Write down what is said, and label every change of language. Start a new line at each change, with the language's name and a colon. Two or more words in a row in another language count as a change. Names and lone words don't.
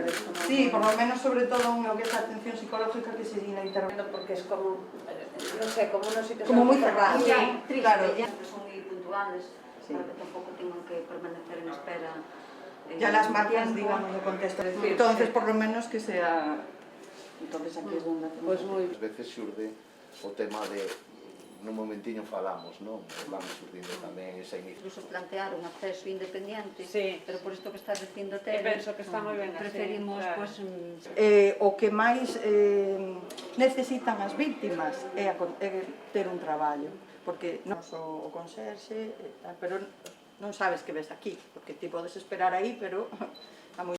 Spanish: Sí, por lo menos sobre todo en lo que es la atención psicológica que se necesita. Porque es como, no sé, como unos sitios... Como muy cerrados. Sí, Sí, claro. claro. Son muy puntuales, Sí. para que tampoco tengan que permanecer en espera. Ya las marcas, tiempo. digamos, de contexto. Sí, Entonces, sí. por lo menos que sea... Entonces aquí es donde hacemos...
Galician: Pues moi... Ás veces xurde o tema de nun momentiño falamos, non? Vamos surdindo tamén esa iniciativa. Incluso plantear un acceso independiente, Sí. pero por isto que estás dicindo E penso que está moi ben así, preferimos, claro. pues, O que máis necesitan as víctimas é ter un traballo, porque non só o conserxe, pero non sabes que ves aquí, porque ti podes esperar aí, pero a moi...